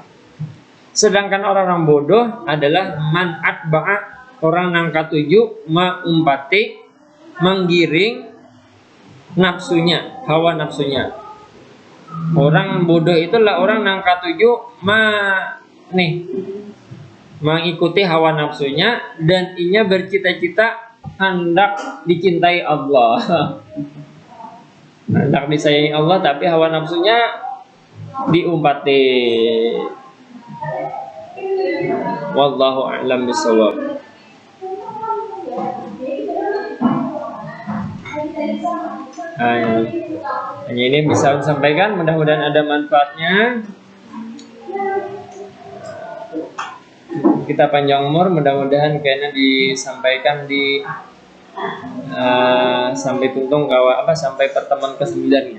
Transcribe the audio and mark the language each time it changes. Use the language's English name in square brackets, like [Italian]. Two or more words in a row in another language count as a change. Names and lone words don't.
[Indonesian] Sedangkan orang bodoh adalah [Arabic] man atba'a, [Indonesian] orang yang ketujuh umpati menggiring nafsunya, hawa nafsunya. Orang bodoh itulah orang yang ketujuh mengikuti hawa nafsunya dan inya bercita-cita hendak dicintai Allah. Hendak disayangi Allah tapi hawa nafsunya diumpati. [Arabic] Wallahu a'lam bishawab. [Indonesian] Hanya ini bisa disampaikan, mudah-mudahan ada manfaatnya. Kita panjang umur, mudah-mudahan kayaknya disampaikan di sampai tuntung sampai pertemuan ke-9 ya.